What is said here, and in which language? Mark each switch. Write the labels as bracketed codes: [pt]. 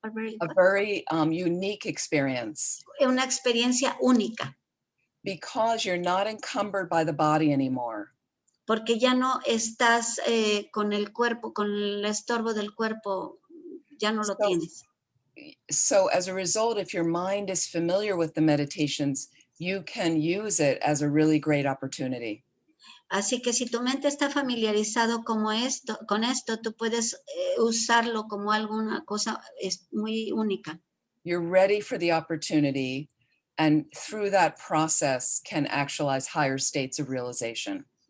[en] A very unique experience. [es] Una experiencia única. [en] Because you're not encumbered by the body anymore. [es] Porque ya no estás con el cuerpo, con el estorbo del cuerpo, ya no lo tienes. [en] So as a result, if your mind is familiar with the meditations, you can use it as a really great opportunity. [es] Así que si tu mente está familiarizado con esto, tú puedes usarlo como alguna cosa muy única. [en] You're ready for the opportunity, and through that process can actualize higher states of realization.